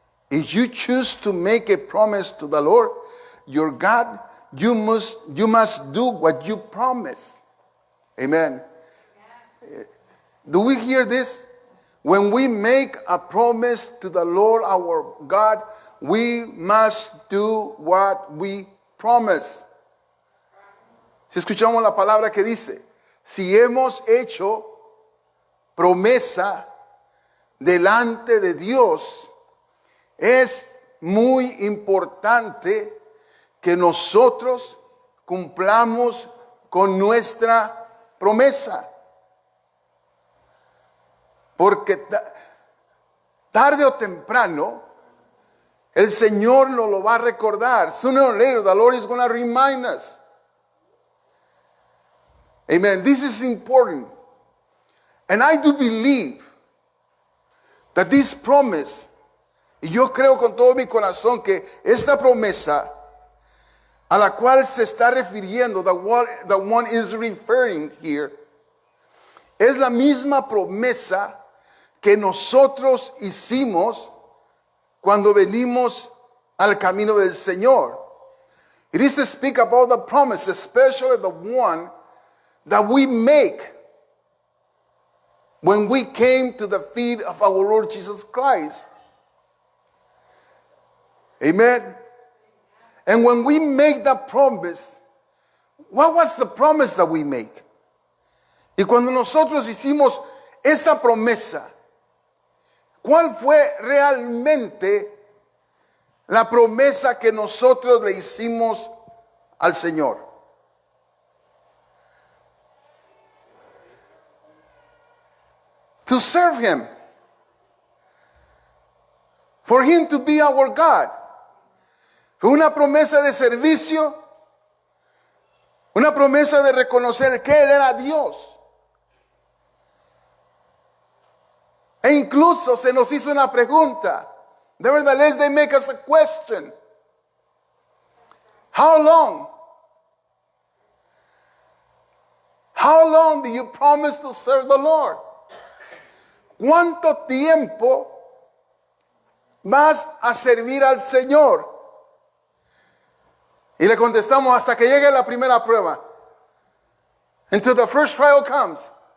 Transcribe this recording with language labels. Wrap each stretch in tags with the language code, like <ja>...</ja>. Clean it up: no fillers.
<en>If you choose to make a promise to the Lord, your God, you must do what you promise. Amen. Do we hear this? when we make a promise to the Lord our God, we must do what we promise.</en> <es>Si escuchamos la palabra que dice, si hemos hecho promesa delante de Dios, es muy importante que nosotros cumplamos con nuestra promesa. Porque tarde o temprano el Señor nos lo va a recordar.</es> <en>Sooner or later the Lord is going to remind us. Amen. This is important. And I do believe that this promise,</en> <es>y yo creo con todo mi corazón que esta promesa a la cual se está refiriendo,</es> <en>the one is referring here,</en> <es>es la misma promesa que nosotros hicimos cuando venimos al camino del Señor.</es> <en>It is to speak about the promise, especially the one that we make when we came to the feet of our Lord Jesus Christ. Amen. And when we make that promise, what was the promise that we make?</en> <es>Y cuando nosotros hicimos esa promesa, ¿cuál fue realmente la promesa que nosotros le hicimos al Señor?</es> <en>To serve Him. For Him to be our God.</en> <es>Fue una promesa de servicio, una promesa de reconocer que Él era Dios. E incluso se nos hizo una pregunta.</es> <en>Nevertheless, they make us a question. How long? How long do you promise to serve the Lord?</en> <es>¿Cuánto tiempo vas a servir al Señor? Y le contestamos hasta que llegue la primera prueba.</es> <en>Until the first trial comes.</en>